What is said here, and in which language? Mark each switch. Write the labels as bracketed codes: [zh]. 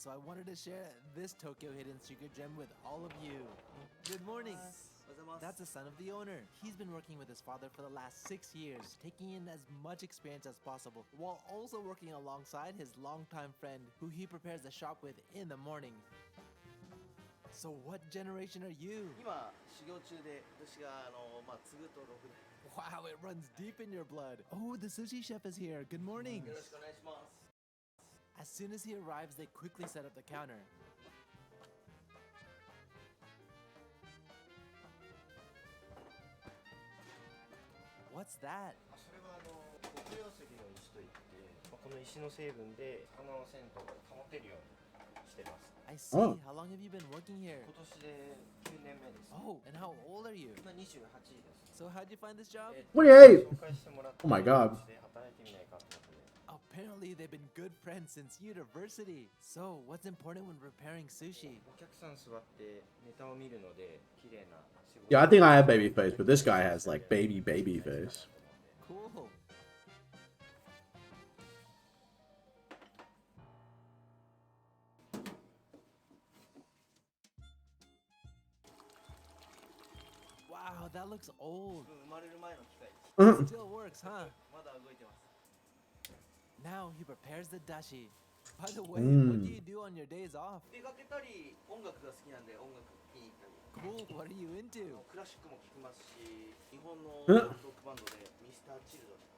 [en] So I wanted to share this Tokyo hidden secret gem with all of you. Good morning. That's the son of the owner. He's been working with his father for the last 6 years, taking in as much experience as possible, while also working alongside his longtime friend, who he prepares the shop with in the morning. So what generation are you? [ja] 今修行中で私が継ぐと6代 [en] Wow, it runs deep in your blood. Oh, the sushi chef is here. Good morning. [ja] よろしくお願いします [en] As soon as he arrives, they quickly set up the counter. What's that? [ja] それは極量石の石といって、この石の成分で魚の鮮度を保てるようにしてます [en] I see. Oh. How long have you been working here? [ja] 今年で9年目です [en] Oh, and how old are you? [ja] 今28です [en] So how'd you find this job? 28! [ja] 紹介してもらって [en] Oh my god. [ja] で働いてみないかってことで [en] Apparently, they've been good friends since university. So, what's important when preparing sushi? [ja] お客さん座ってネタを見るので綺麗な仕事 [en] Yeah, I think I have baby face, but this guy has like baby face. Cool. Wow, that looks old. [ja] 生まれる前の機械です [en] Still works, huh? [ja] まだ動いてます [en] Now he prepares the dashi. By the way, what do you do on your days off? [ja] 出かけたり音楽が好きなんで音楽聴きに行ったり [en] Cool, what are you into? [ja] クラシックも聴きますし日本のロックバンドでミスターチルド